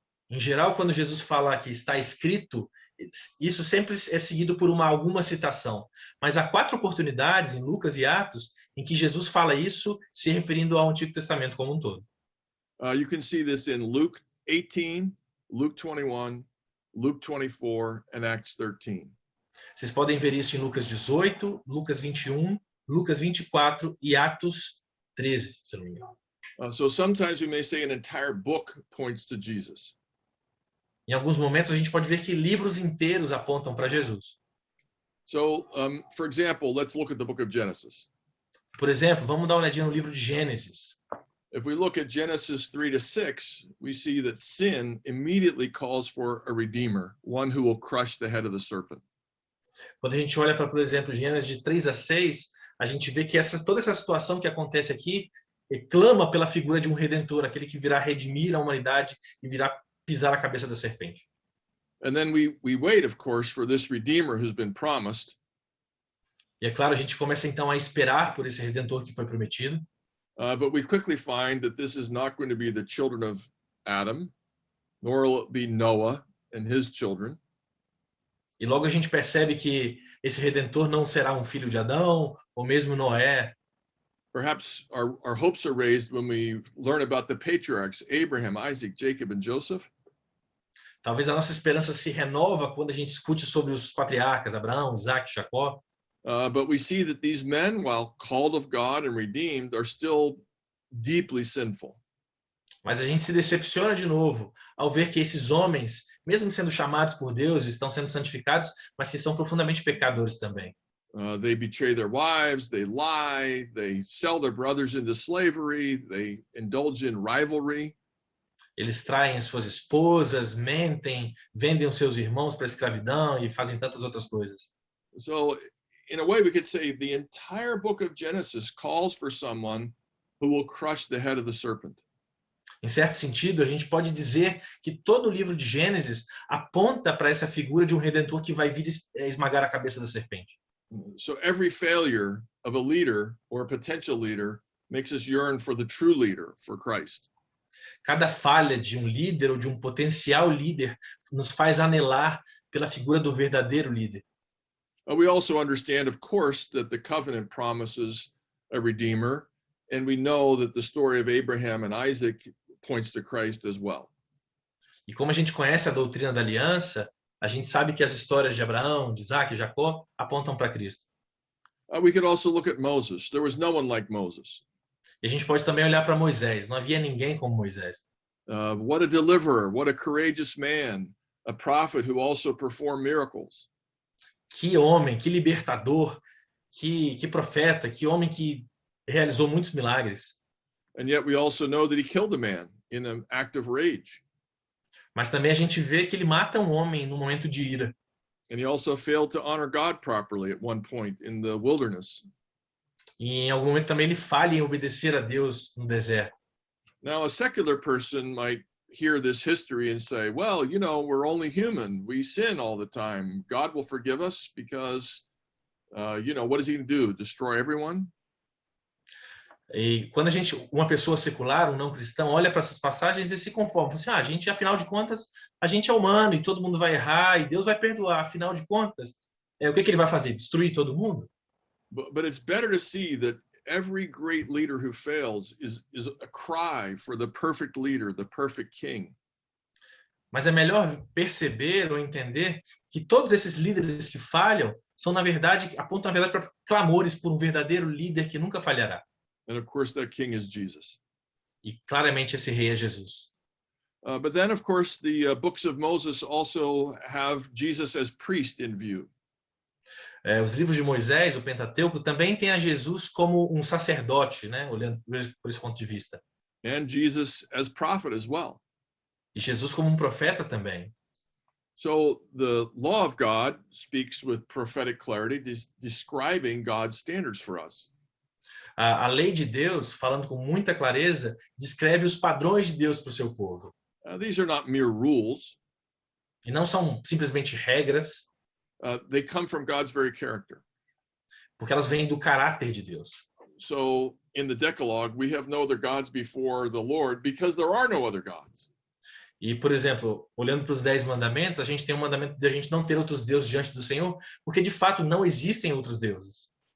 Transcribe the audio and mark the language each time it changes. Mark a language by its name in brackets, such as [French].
[Portuguese] Em geral, quando Jesus fala que está escrito, isso sempre é seguido por alguma citação. Mas há 4 oportunidades em Lucas e Atos em que Jesus fala isso se referindo ao Antigo Testamento como um todo. [English] You can see this in Luke 18, Luke 21, Luke 24, and Acts 13. [Portuguese] Vocês podem ver isso em Lucas 18, Lucas 21, Lucas 24 e Atos 13, se não me engano. [English] So sometimes we may say an entire book points to Jesus. [Portuguese] Em alguns momentos a gente pode ver que livros inteiros apontam para Jesus. [English] So, for example, let's look at the book of Genesis. [Portuguese] Por exemplo, vamos dar uma olhadinha no livro de Gênesis. [English] If we look at Genesis 3 to 6, we see that sin immediately calls for a redeemer, one who will crush the head of the serpent. [Portuguese] Quando a gente olha para, por exemplo, Gênesis de 3 a 6, a gente vê que toda essa situação que acontece aqui clama pela figura de um redentor, aquele que virá redimir a humanidade e virá pisar a cabeça da serpente. [English] And then we wait, of course, for this redeemer who's been promised. [Portuguese] E é claro, a gente começa então a esperar por esse redentor que foi prometido. [English] But we quickly find that this is not going to be the children of Adam, nor will it be Noah and his children. [Portuguese] E logo a gente percebe que esse redentor não será um filho de Adão, ou mesmo Noé. [English] Perhaps our hopes are raised when we learn about the patriarchs, Abraham, Isaac, Jacob, and Joseph. [Portuguese] Talvez a nossa esperança se renova quando a gente discute sobre os patriarcas, Abraão, Isaac, Jacó. [English] But we see that these men, while called of God and redeemed, are still deeply sinful. [Portuguese] Mas a gente se decepciona de novo ao ver que esses homens, mesmo sendo chamados por Deus, estão sendo santificados, mas que são profundamente pecadores também. [English] They betray their wives, they lie, they sell their brothers into slavery, they indulge in rivalry. [Portuguese] Eles traem suas esposas, mentem, vendem os seus irmãos para a escravidão e fazem tantas outras coisas. [English] So, in a way, we could say the entire book of Genesis calls for someone who will crush the head of the serpent. [Portuguese] Em certo sentido, a gente pode dizer que todo o livro de Gênesis aponta para essa figura de um redentor que vai vir esmagar a cabeça da serpente. [English] So every failure of a leader or a potential leader makes us yearn for the true leader, for Christ. [Portuguese] Cada falha de um líder ou de um potencial líder nos faz anelar pela figura do verdadeiro líder. [English] We also understand, of course, that the covenant promises a redeemer, and we know that the story of Abraham and Isaac points to Christ as well. [Portuguese] E como a gente conhece a doutrina da aliança, a gente sabe que as histórias de Abraão, de Isaac e Jacó apontam para Cristo. [English] We could also look at Moses. There was no one like Moses. [Portuguese] E a gente pode também olhar para Moisés. Não havia ninguém como Moisés. [English] What a deliverer, what a courageous man, a prophet who also performed miracles. [Portuguese] Que homem, que libertador, que profeta, que homem que realizou muitos milagres. [English] And yet we also know that he killed a man in an act of rage. [Portuguese] Mas também a gente vê que ele mata um homem no momento de ira. [English] And he also failed to honor God properly at one point in the wilderness. [Portuguese] E em algum momento também ele falha em obedecer a Deus no deserto. [English] Now, a secular person might hear this history and say, well, you know, we're only human. We sin all the time. God will forgive us because, you know, what is he going to do? Destroy everyone? [Portuguese] E quando uma pessoa secular, um não cristão, olha para essas passagens e se conforma. Fala assim, a gente, afinal de contas, a gente é humano e todo mundo vai errar e Deus vai perdoar. Afinal de contas, o que ele vai fazer? Destruir todo mundo? [English] But it's better to see that every great leader who fails is a cry for the perfect leader, the perfect king. [Portuguese] Mas é melhor perceber ou entender que todos esses líderes que falham são, na verdade, apontam, na verdade, para clamores por um verdadeiro líder que nunca falhará. [English] And of course, that king is Jesus. [Portuguese] E claramente esse rei é Jesus. [English] But then, of course, the books of Moses also have Jesus as priest in view. [Portuguese] Os livros de Moisés, o Pentateuco, também tem a Jesus como um sacerdote, né? Olhando por esse ponto de vista. [English] And Jesus as prophet as well. [Portuguese] E Jesus como um profeta também. [English] So the law of God speaks with prophetic clarity, describing God's standards for us. [Portuguese] A lei de Deus, falando com muita clareza, descreve os padrões de Deus para o seu povo. [English] These are not mere rules. [Portuguese] E não são simplesmente regras. [English] They come from God's very character. [Portuguese] Porque elas vêm do caráter de Deus. [English] So in the Decalogue, we have no other gods before the Lord because there are no other gods. [Portuguese] E, por exemplo, olhando para os 10 mandamentos, a gente tem um mandamento de a gente não ter outros deuses diante do Senhor, porque de fato não existem outros deuses.